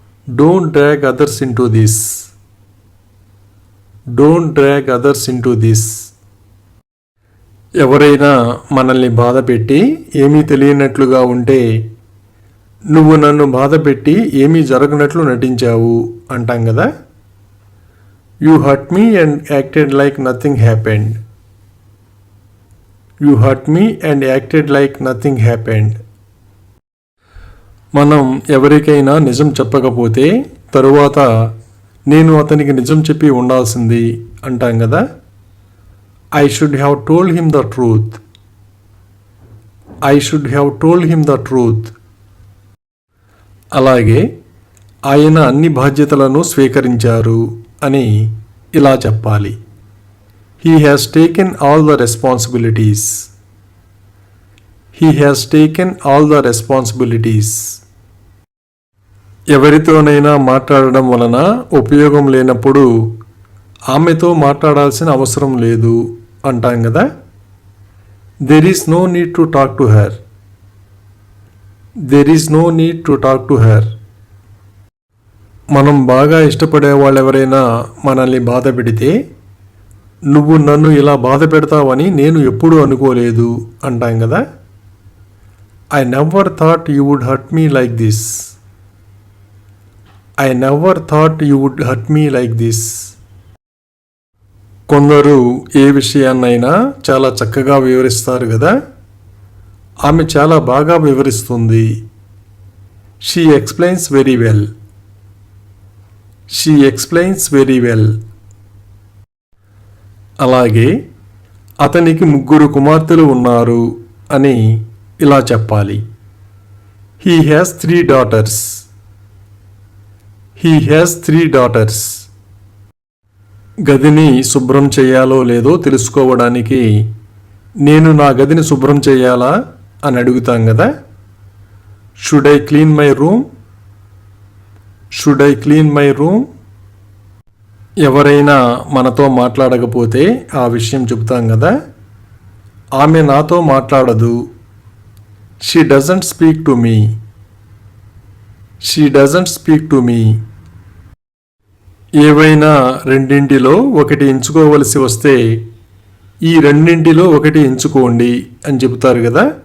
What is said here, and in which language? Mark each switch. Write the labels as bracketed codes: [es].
[en] Don't drag others into this. Don't drag others into this. [te] ఎవరైనా మనల్ని బాధ పెట్టి ఏమీ తెలియనట్లుగా ఉంటే నువ్వు నన్ను బాధ పెట్టి ఏమీ జరగనట్లు నటించావు అంటాం కదా. [en] You hurt me and acted like nothing happened. You hurt me and acted like nothing happened. [te] మనం ఎవరికైనా నిజం చెప్పకపోతే తరువాత నేను అతనికి నిజం చెప్పి ఉండాల్సింది అంటాం కదా. [en] I should have told him the truth. I should have told him the truth. [te] అలాగే ఆయన అన్ని బాధ్యతలను స్వీకరించారు అని ఇలా చెప్పాలి. [en] He has taken all the responsibilities. He has taken all the responsibilities. [te] ఎవరితోనైనా మాట్లాడడం వలన ఉపయోగం లేనప్పుడు ఆమెతో మాట్లాడాల్సిన అవసరం లేదు అంటాం కదా. [en] There is no need to talk to her. There is no need to talk to her. [te] మనం బాగా ఇష్టపడే వాళ్ళు ఎవరైనా మనల్ని బాధ పెడితే నువ్వు నన్ను ఇలా బాధ పెడతావని నేను ఎప్పుడూ అనుకోలేదు అంటాం కదా. [en] I never thought you would hurt me like this. I never thought you would hurt me like this. [te] కొందరు ఏ విషయాన్నైనా చాలా చక్కగా వివరిస్తారు కదా. ఆమె చాలా బాగా వివరిస్తుంది. [en] She explains very well. She explains very well. [te] అలాగే అతనికి 3 కుమార్తెలు ఉన్నారు అని ఇలా చెప్పాలి. [en] He has 3 daughters. He has 3 daughters. [te] గదిని శుభ్రం చేయాలో లేదో తెలుసుకోవడానికి నేను నా గదిని శుభ్రం చేయాలా అని అడుగుతాం కదా. [en] Should I clean my room? Should I clean my room? [te] ఎవరైనా మనతో మాట్లాడకపోతే ఆ విషయం చెబుతాం కదా, ఆమె నాతో మాట్లాడదు. [en] She doesn't speak to me. She doesn't speak to me. [te] ఏవైనా రెండింటిలో ఒకటి ఎంచుకోవలసి వస్తే ఈ రెండింటిలో ఒకటి ఎంచుకోండి అని చెబుతారు కదా.